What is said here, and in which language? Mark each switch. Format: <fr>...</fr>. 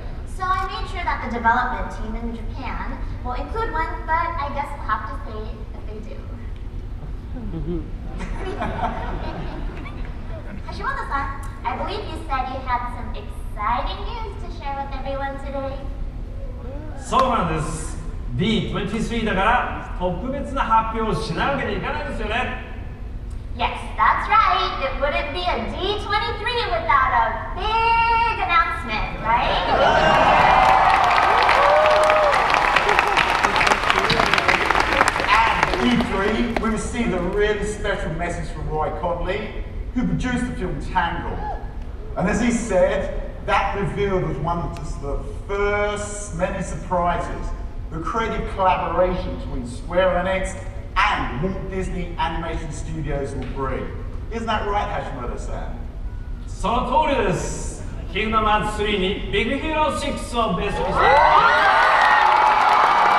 <en>So I made sure that the development team in Japan will include one, but I guess we'll have to say if they do. Hashimoto-san, I believe you said you had some exciting news to share with everyone today.</en> <ja>そうなんです。 D23 だから特別な発表をしないわけにいかないですよね。</ja> <en>Yes, that's right. It wouldn't be a D23 without a big announcement, right? At E3, we received a really special message from Roy Conley, who produced the film Tangle. And as he said, that reveal was one of just the first many surprises. The creative collaboration between Square Enix and Walt Disney Animation Studios will bring. Isn't that right, Hashimoto-san?</en> <ja>その通りです。キングダムハーツ3にビッグヒーロー6をベースにして。</ja>